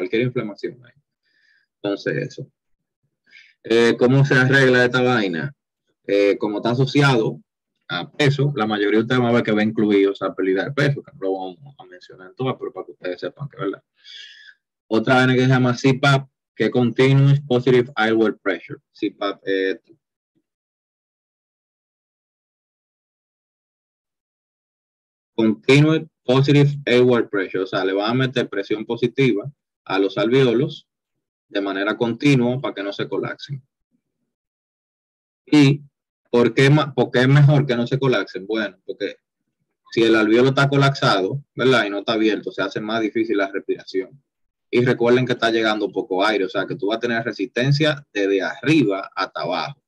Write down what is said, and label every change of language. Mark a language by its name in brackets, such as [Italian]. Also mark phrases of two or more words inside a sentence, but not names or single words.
[Spanish] Amigdalitis, bueno, cualquier inflamación ahí. Entonces, eso. ¿Cómo se arregla esta vaina? Como está asociado a peso, la mayoría de ustedes van a ver que va incluido esa pérdida de peso, que no lo vamos a mencionar en todas, pero para que ustedes sepan que es verdad. Otra vaina que se llama CPAP, que es [English] Continuous Positive Airway Pressure. CPAP Continuous Positive Airway Pressure, [Spanish] o sea, le van a meter presión positiva a los alvéolos de manera continua para que no se colapsen. ¿Y por qué es mejor que no se colapsen? Bueno, porque si el alvéolo está colapsado, ¿verdad? Y no está abierto, se hace más difícil la respiración. Y recuerden que está llegando poco aire, o sea que tú vas a tener resistencia desde arriba hasta abajo.